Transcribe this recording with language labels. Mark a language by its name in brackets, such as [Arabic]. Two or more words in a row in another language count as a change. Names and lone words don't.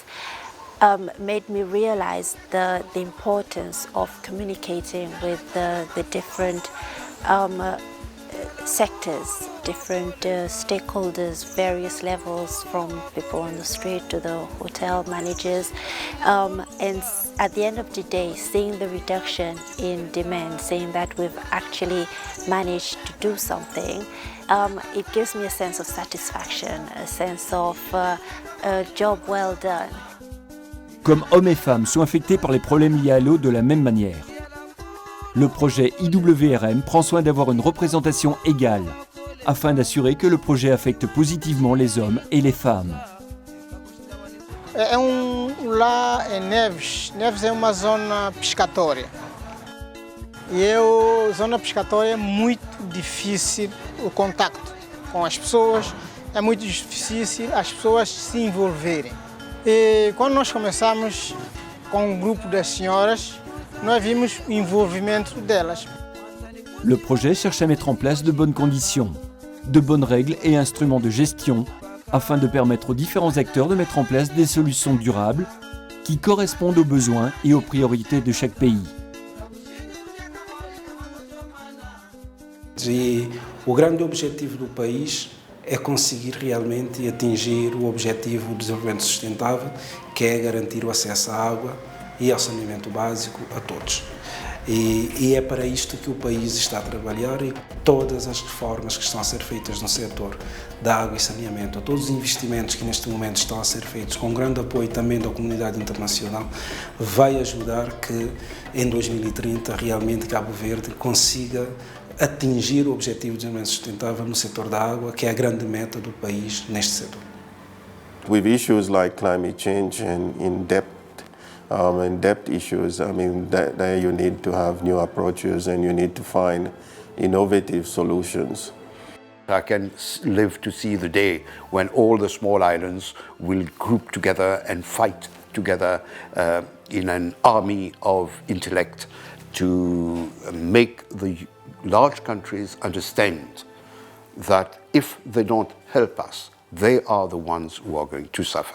[English] Made me realize the importance of communicating with the different sectors, different stakeholders, various levels, from people on the street to the hotel managers. And at the end of the day, seeing the reduction in demand, seeing that we've actually managed to do something, it gives me a sense of satisfaction, a sense of a job well done. [French] Comme hommes et femmes sont affectés par les problèmes liés à l'eau de la même manière. Le projet IWRM prend soin d'avoir une représentation égale, afin d'assurer que le projet affecte positivement les hommes et les femmes. [Portuguese] Lá em Neves, Neves é uma zona pescatória. E a zona pescatória é muito difícil o contacto com as pessoas, é muito difícil as pessoas se envolverem. E quando nós começamos com um grupo das senhoras, nós vimos o envolvimento delas. [French] Le projet cherche à mettre en place de bonnes conditions, de bonnes règles et instruments de gestion afin de permettre aux différents acteurs de mettre en place des solutions durables qui correspondent aux besoins et aux priorités de chaque pays. [Portuguese] E o grande objetivo do país é conseguir realmente atingir o objetivo do desenvolvimento sustentável, que é garantir o acesso à água e ao saneamento básico a todos. E é para isto que o país está a trabalhar, e todas as reformas que estão a ser feitas no setor da água e saneamento, todos os investimentos que neste momento estão a ser feitos, com grande apoio também da comunidade internacional, vai ajudar que em 2030 realmente Cabo Verde consiga atingir o objetivo de desenvolvimento sustentável no setor da água, que é a grande meta do país neste setor. [English] With issues like climate change and in-depth issues, I mean, there you need to have new approaches and you need to find innovative solutions. I can live to see the day when all the small islands will group together and fight together in an army of intellect to make the large countries understand that if they don't help us, they are the ones who are going to suffer.